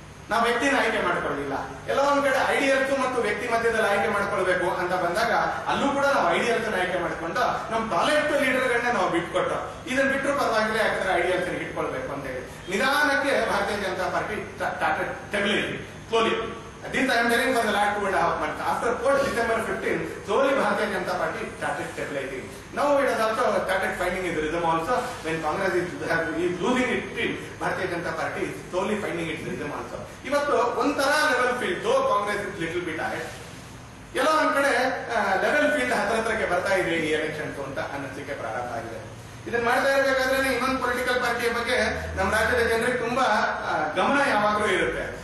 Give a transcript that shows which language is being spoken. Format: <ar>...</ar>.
<kn>ನಾವು ವ್ಯಕ್ತಿನ ಆಯ್ಕೆ ಮಾಡ್ಕೊಳ್ಳಿಲ್ಲ. ಎಲ್ಲೋ ಒಂದ್ ಕಡೆ ಐಡಿಯಲ್ಸ್ ಮತ್ತು ವ್ಯಕ್ತಿ ಮಧ್ಯದಲ್ಲಿ ಆಯ್ಕೆ ಮಾಡ್ಕೊಳ್ಬೇಕು ಅಂತ ಬಂದಾಗ ಅಲ್ಲೂ ಕೂಡ ನಾವು ಐಡಿಯಲ್ಸ್ ಆಯ್ಕೆ ಮಾಡ್ಕೊಂಡು ನಮ್ಮ ಟಾಲೆಂಟ್ ಲೀಡರ್ಗಳನ್ನ ನಾವು ಬಿಟ್ಕೊಟ್ಟು ಇದನ್ನ ಬಿಟ್ಟರು ಪರವಾಗಿಲ್ಲ, ಯಾಕಂದ್ರೆ ಐಡಿಯಲ್ಸ್ ಇಟ್ಕೊಳ್ಬೇಕು ಅಂತ ಹೇಳಿ ನಿಧಾನಕ್ಕೆ ಭಾರತೀಯ Janata party</kn> <en>Started stability slowly. This I am telling for the last 2.5 months. After 4th December 15, slowly Bharatiya Janata Party started stabilizing. Now it has also started finding its rhythm also. When Congress is losing its speed, Bharatiya Janata Party is slowly finding its rhythm also.</en> <kn>ಇವತ್ತು ಒಂಥರ level field,</kn> <en>though Congress is little bit</en> <kn>ಆಗಿದೆ, ಎಲ್ಲೋ ಒಂದ್ ಕಡೆ level field ಹತ್ರಕ್ಕೆ ಬರ್ತಾ ಇದೆ ಈ ಎಲೆಕ್ಷನ್ಸ್ ಅಂತ ಅನ್ನಿಸಿಕೆ ಪ್ರಾರಂಭ ಆಗಿದೆ. ಇದನ್ನ ಮಾಡ್ತಾ ಇರಬೇಕಾದ್ರೆ ಇನ್ನೊಂದು ಪೊಲಿಟಿಕಲ್ ಪಾರ್ಟಿಯ ಬಗ್ಗೆ ನಮ್ಮ ರಾಜ್ಯದ ಜನರಿಗೆ ತುಂಬಾ ಗಮನ ಯಾವಾಗಲೂ ಇರುತ್ತೆ.</kn>